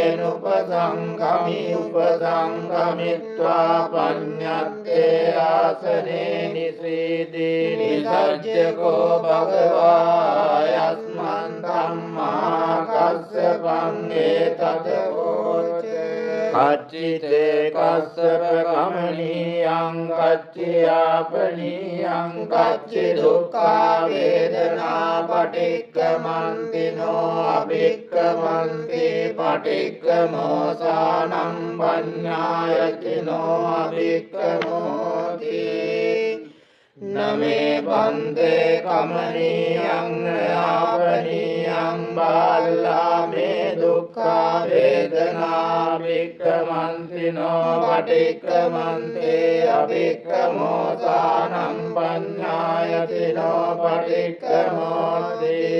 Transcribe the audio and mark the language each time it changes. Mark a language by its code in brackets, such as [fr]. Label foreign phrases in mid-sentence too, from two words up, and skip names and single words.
[pi] උපසංගමි උපසංගමිත්වා පඤ්ඤත්තේ ආසනේ නිසීදී නිසජ්ජකෝ භගවා යස්මන් ධම්මා කස්සපං ඒතදෝච කච්චිතේ කස්සප කමනීයං කච්චියාපනීයං කච්චි දුක්ඛා වේදනා පටික්කමන්තිනෝ අභික්කමන්ති පටික්කමෝසානං පඤ්ඤායතිනෝ අභික්කමෝති නමේ බන්දේ කමනීයං යාපනීයං බාල්ලා මේ දුක්ඛා වේදනා භික්ඛමන්තිනෝ පටික්ඛමන්තේ අභික්ඛමෝසානං පඤ්ඤායතිනෝ පටික්ඛමෝති